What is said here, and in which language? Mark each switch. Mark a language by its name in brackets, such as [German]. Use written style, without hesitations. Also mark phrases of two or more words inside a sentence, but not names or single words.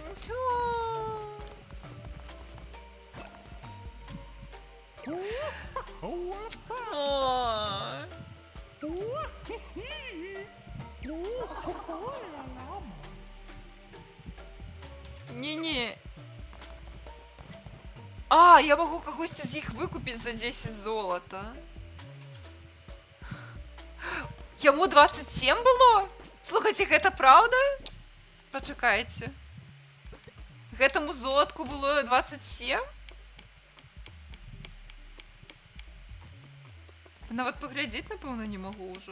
[Russian] А. Не-не. А, я могу когось з них выкупить за 10 золота. [Belarusian] Яму 27 было? Слухайте, гэта правда? Пачакайце. Гэтаму золотку было 27? Нават паглядзець, напэўна, не магу ўжо.